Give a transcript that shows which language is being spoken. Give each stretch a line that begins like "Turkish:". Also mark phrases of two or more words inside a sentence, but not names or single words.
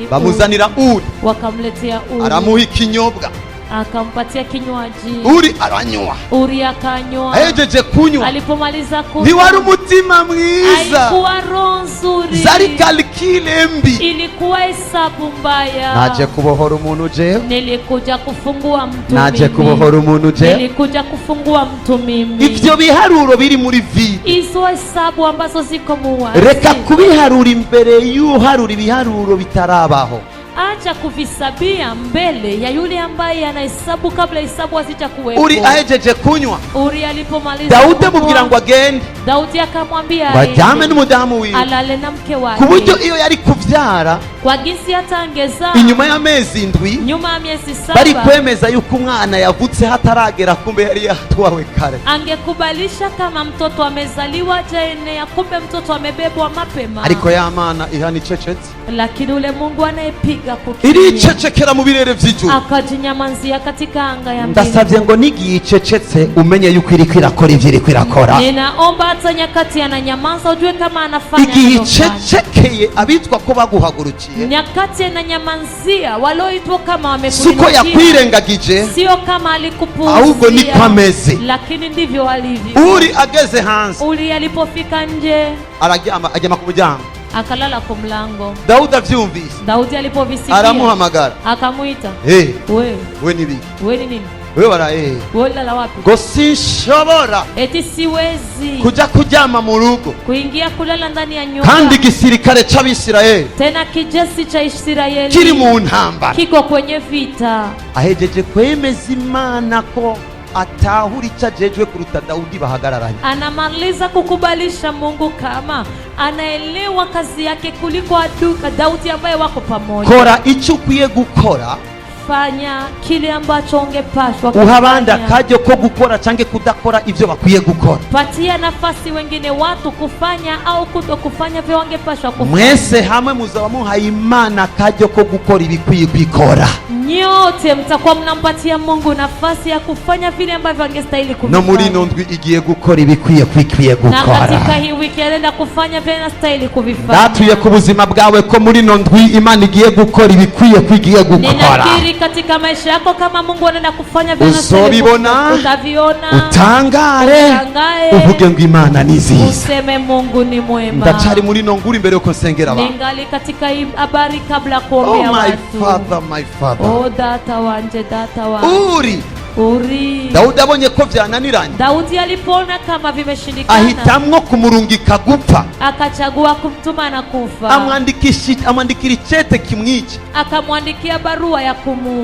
Rundi: bamuzanira Uri
Swahili: wakamletea Uri
Rundi: aramuha ikinyobwa
Swahili: akampatia kinywaji.
Rundi: uri aranywa.
Swahili: Uri akanywa.
Rundi: Ahejeje kunywa
Swahili: Alipomaliza kunywa,
Rundi: ntiwari umutima mwiza,
Swahili: haikuwa roho nzuri,
Rundi: zari kalkile mbi.
Swahili: ilikuwa hesabu mbaya.
Rundi: Naje kubohora umuntu jewe,
Swahili: Nilikuja kufungua mtu
Rundi: naje
Swahili: mimi.
Rundi: kubohora umuntu jewe.
Swahili: Nilikuja kufungua mtu mimi.
Rundi: Ivyo biharuro biri muri vide,
Swahili: Hizo hesabu ambazo ziko muwazi,
Rundi: reka kubiharura imbere y'uharura ibiharuro bitarabaho.
Swahili: acha kuvisabia mbele ya yule ambaye anahesabu kabla hesabu hazija kuwepo.
Rundi: Uri ahejeje kunywa,
Swahili: Uri alipomaliza
Rundi: Dawudi
Swahili: kunywa,
Rundi: amubwira ngo agende
Swahili: Daudi akamwambia
Rundi: bajyame n'umudamu wiwe,
Swahili: alale na mke wake,
Rundi: ku buryo iyo yari kuvyara
Swahili: kwa jinsi hata angezaa
Rundi: inyuma y'amezi indwi
Swahili: nyuma ya miezi
Rundi: bari 7 kwemeza yuko umwana yavutse hataragera, kumbe yari yatwawe kare.
Swahili: angekubalisha kama mtoto amezaliwa jaenea, kumbe mtoto amebebwa mapema.
Rundi: Ariko ya mana ihana icecetse,
Swahili: Lakini ule Mungu anayepiga kukimya
Rundi: iricecekera mu birere vy'ijuru.
Swahili: akajinyamanzia katika anga ya
Rundi: Ndasavye ngo nigiye icecetse umenye yuko iriko irakora ivyo iriko irakora.
Swahili: Ninaomba hata nyakati ananyamaza ujue kama anafanya
Rundi: Igihe
Swahili: anachofanya.
Rundi: icecekeye abitwa ko baguhagurukiye,
Swahili: Nyakati ananyamanzia walioitwa kama siko wamekulikia,
Rundi: yakwirengagije,
Swahili: sio kama alikupuuzia,
Rundi: ahubwo niko ameze.
Swahili: lakini ndivyo alivyo.
Rundi: Uri ageze hanze
Swahili: Uri alipofika nje
Rundi: ajyama ku muryango,
Swahili: akalala kwa mlango.
Rundi: Dawudi avyumvise
Swahili: Daudi alipovisikia
Rundi: aramuhamagara,
Swahili: akamwita, hey,
Rundi: we nibiki
Swahili: we ni nini?
Rundi: wewe bara
Swahili: Wewe lala wapi?
Rundi: ngo sinshobora
Swahili: Eti siwezi
Rundi: kuja kuryama mu rugo,
Swahili: kuingia kulala ndani ya nyumba,
Rundi: kandi igisirikare c'Abisirayeli
Swahili: tena kijesi cha Israeli
Rundi: kiri mu ntambara.
Swahili: kiko kwenye vita.
Rundi: Ahejeje kwemeza Imana ko atahura ico ajejwe kuruta Dawudi bahagararanye.
Swahili: Anamaliza kukubalisha Mungu kama anaelewa kazi yake kuliko Daudi ambaye wako pamoja.
Rundi: Kora ico ukwiye gukora,
Swahili: Fanya kile ambacho ungepashwa
Rundi: uha abandi
Swahili: kufanya.
Rundi: akaryo ko gukora canke kudakora ivyo bakwiye gukora.
Swahili: Patia nafasi wengine watu kufanya au kuto kufanya vile wangepashwa kufanya.
Rundi: Mwese hamwe muzaba muhaye Imana akaryo ko gukora ibikwiye kwikora.
Swahili: Nyote mtakuwa mnampatia Mungu nafasi ya kufanya vile ambavyo angestahili kufanya.
Rundi: No muri ino ndwi igiye gukora ibikwiye
Swahili: na
Rundi: gukora.
Swahili: katika hii wiki anaenda kufanya vile anastahili kuvifanya.
Rundi: Ndatuye ku buzima bwawe ko muri ino ndwi Imana igiye gukora ibikwiye gukora.
Swahili: Ninakiri katika maisha yako kama Mungu anaenda kufanya vile anastahili
Rundi: Uzobibona,
Swahili: utaviona,
Rundi: utangare, uvuge ngo Imana ni nziza.
Swahili: useme Mungu ni mwema.
Rundi: Ndacari muri ino nguru imbere yuko nsengera abantu.
Swahili: Ningali katika hii habari kabla
English: Oh
Swahili: kuombea
English: my
Swahili: watu.
English: father, my father.
Swahili: Oh data wanje, data wanje.
Rundi: Uri Dawudi abonye ko vyananiranye,
Swahili: Daudi alipoona kama vimeshindikana,
Rundi: ahitamwo kumurungika gupfa,
Swahili: akachagua kumtuma na kufa.
Rundi: amwandikira icete kimwica.
Swahili: Akamwandikia barua ya kumuua.